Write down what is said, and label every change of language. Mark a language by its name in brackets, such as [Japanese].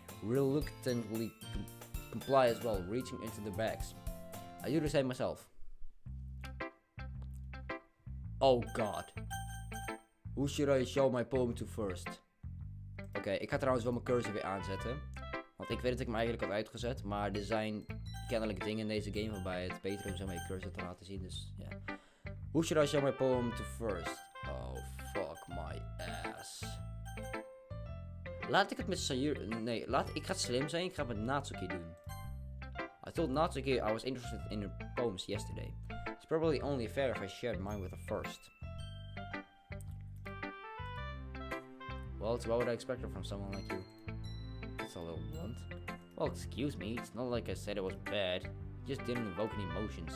[English] Reluctantly comply as well, reaching into the bags. I do the same myself. Oh god. Who should I show my poem to first? [Dutch] Oké, ik ga trouwens wel mijn cursor weer aanzetten. Want ik weet dat ik hem eigenlijk had uitgezet. Maar er zijn kennelijk dingen in deze game waarbij het beter is om je cursor te laten zien. Dus ja. [English] Who should I show my poem to first? Oh, fuck my ass. [Dutch] Laat ik het met Sayuri... Nee, ik ga het slim zijn. Ik ga het met Natsuki doen. [English] I told Natsuki I was interested in her poems yesterday. It's probably only fair if I shared mine with her first. Well, it's what would I expect from someone like you? That's a little blunt. Well, excuse me, it's not like I said it was bad. It just didn't evoke any emotions.